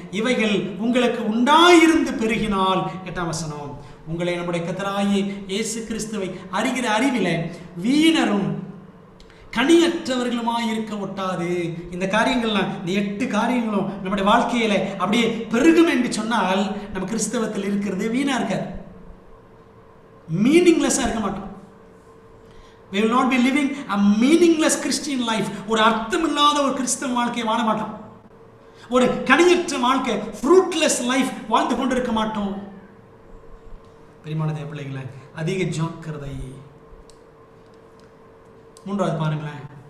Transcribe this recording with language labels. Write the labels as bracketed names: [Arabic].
[Tamil] இவைகள் உங்களுக்கு உண்டாயிருந்து பெருகினால், 8ஆம் வசனம், உங்களை நம்முடைய கர்த்தராகிய இயேசு கிறிஸ்துவை அறிகிற அறிவில வீணரும் கனியற்றவர்களுமாய் இருக்க ஒட்டாது. இந்த காரியங்கள்லாம், இந்த 8 காரியங்களும் நம்முடைய வாழ்க்கையில அப்படியே பெருகும் என்று சொன்னால், நம்ம கிறிஸ்தவத்தில் இருக்கிறது வீணா இருக்காது, மீனிங்லெஸ்ஸா இருக்க மாட்டோம். [English] We will not be living a meaningless Christian life. [Tamil] ஒரு அர்த்தமில்லாத ஒரு கிறிஸ்தவ வாழ்க்கையை வாழ மாட்டோம். ஒரு கனியற்ற வாழ்க்கை, [English] fruitless life [Tamil] வாழ்ந்து கொண்டிருக்க மாட்டோம். பிரியமான தேவ பிள்ளைகளே, அதிக ஜாக்கிரதை. 3வது பாருங்களேன்.